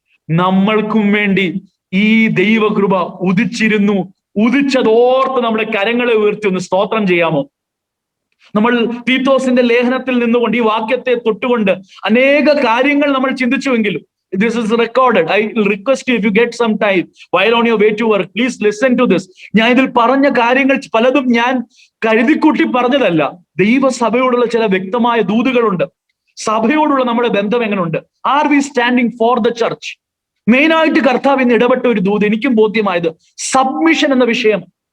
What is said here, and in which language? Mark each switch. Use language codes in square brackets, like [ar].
[ml] നമ്മൾക്കും വേണ്ടി ഈ ദൈവകൃപ ഉദിച്ചിരുന്നു. ഉദിച്ചതോർത്ത് നമ്മുടെ കരങ്ങളെ ഉയർത്തി ഒന്ന് സ്തോത്രം ചെയ്യാമോ? നമ്മൾ തീത്തോസിന്റെ ലേഖനത്തിൽ നിന്നുകൊണ്ട് ഈ വാക്യത്തെ തൊട്ടുകൊണ്ട് അനേക കാര്യങ്ങൾ നമ്മൾ ചിന്തിച്ചുവെങ്കിലും [en] this is recorded. I will request you, if you get some time while on your way to work, please listen to this. [ml] ഞാൻ ഇതിൽ പറഞ്ഞ കാര്യങ്ങൾ പലതും ഞാൻ കരുതിക്കൂട്ടി പറഞ്ഞതല്ല. ദൈവസഭയോടുള്ള ചില വ്യക്തമായ ദൂതുകളുണ്ട്. സഭയോടുള്ള നമ്മുടെ ബന്ധം എങ്ങനെയുണ്ട്? [en] Are we standing for the church? [ml] മെയിനായിട്ട് കർത്താവ് ഇന്ന് ഇടപെട്ട ഒരു ദൂത് എനിക്കും ബോധ്യമായത് സബ്മിഷൻ എന്ന വിഷയം.